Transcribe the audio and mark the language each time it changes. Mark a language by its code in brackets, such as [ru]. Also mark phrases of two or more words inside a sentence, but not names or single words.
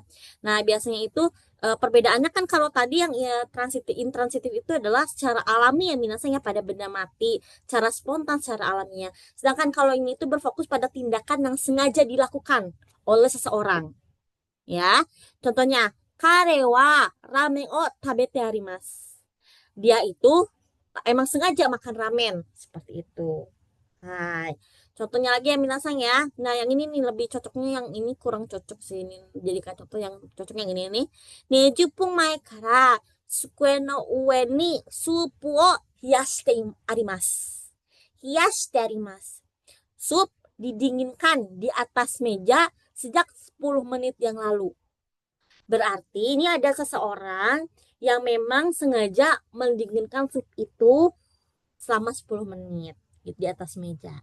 [id] Nah biasanya itu perbedaannya kan kalau tadi yang ya intransitif itu adalah secara alami ya misalnya pada benda mati, secara spontan, secara alamiah. Sedangkan kalau ini itu berfokus pada tindakan yang sengaja dilakukan oleh seseorang. Ya, contohnya [ja] 彼はラーメンを食べてあります. [id] Dia itu emang sengaja makan ramen seperti itu. Hai. Contohnya lagi ya minasang ya. Nah yang ini nih lebih cocoknya, yang ini kurang cocok sih. Ini jadikan contoh yang cocok yang ini nih. [ja] 20 分前から机の上にスープを冷やしてあります。冷やしてあります。 [id] Sup didinginkan di atas meja sejak 10 menit yang lalu. Berarti ini ada seseorang yang memang sengaja mendinginkan sup itu selama 10 menit di atas meja.